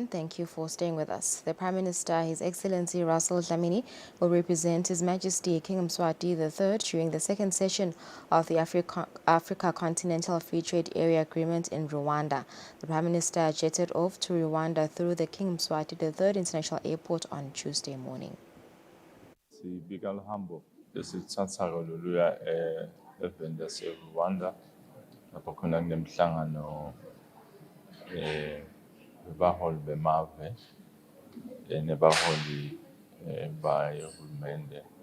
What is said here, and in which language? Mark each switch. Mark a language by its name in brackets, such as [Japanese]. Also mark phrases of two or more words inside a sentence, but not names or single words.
[English] Thank you for staying with us. The Prime Minister, His Excellency Russell Dlamini, will represent His Majesty King Mswati III during the second session of the Africa Continental Free Trade Area Agreement in Rwanda. The Prime Minister jetted off to Rwanda through the King Mswati III International Airport on Tuesday morning. [Swati] Sibika luhambo lesithathako loluya event yase-Rwanda lapho khona kunemhlangano baholi bemave nebaholi bayahulumende